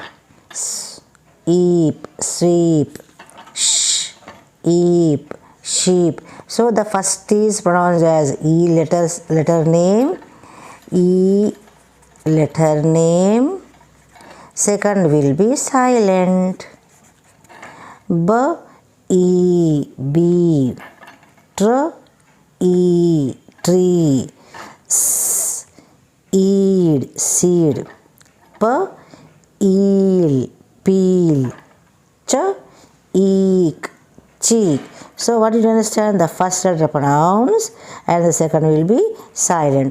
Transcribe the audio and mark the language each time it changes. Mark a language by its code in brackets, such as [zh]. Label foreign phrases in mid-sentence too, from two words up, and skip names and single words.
[en] Eep, sweep. Eep, sheep. So the first is pronounced as E letter name. E letter name. Second will be silent. E, bee. E, tree. Eed, seed. Eel, peel. Eek, cheek. So what did you understand? The first letter pronounced and the second will be silent.